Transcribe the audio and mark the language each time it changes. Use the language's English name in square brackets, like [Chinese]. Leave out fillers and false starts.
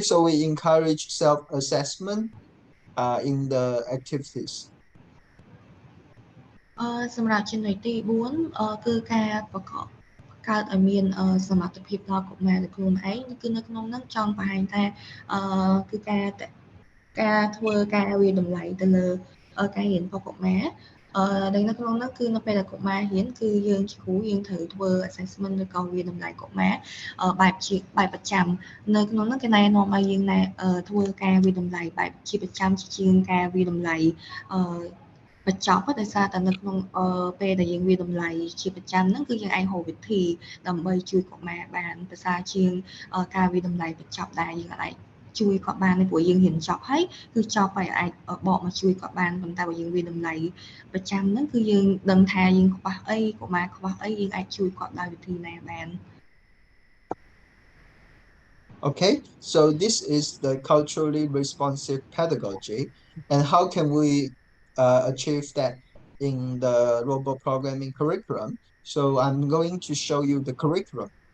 [English] So we encourage self-assessment in the activities. [Khmer] សម្រាប់ចំណុចទី4គឺការបង្កើតឲ្យមានសមត្ថភាពដល់កុមារនៅខ្លួនឯងគឺនៅក្នុងនោះចង់បង្ហាញថាគឺការធ្វើការវិតម្លៃទៅលើការរៀនរបស់កុមារដែលនៅក្នុងនោះគឺនៅពេលដែលកុមាររៀនគឺយើងជាគ្រូយើងត្រូវធ្វើ assessment ឬក៏វិតម្លៃកុមារបែបប្រចាំនៅក្នុងនោះគេណែនាំឲ្យយើងធ្វើការវិតម្លៃបែបជាប្រចាំជាងការវិតម្លៃ បញ្ចប់ដោយសារតែនៅក្នុងពេលដែលយើងវិតម្លៃជាប្រចាំហ្នឹងគឺយើងអាចហៅវិធីដើម្បីជួយកុមារបានប្រសើរជាងការវិតម្លៃបញ្ចប់ដែលយើងអាចជួយគាត់បានព្រោះយើងរៀនចប់ហើយគឺចប់ហើយអាចបកមកជួយគាត់បានប៉ុន្តែបើយើងវិតម្លៃប្រចាំហ្នឹងគឺយើងដឹងថាយើងខ្វះអីកុមារខ្វះអីយើងអាចជួយគាត់ដោយវិធីណាបាន [English] Okay, so this is the culturally responsive pedagogy, and how can we achieve that in the robot programming curriculum. So I'm going to show you the curriculum.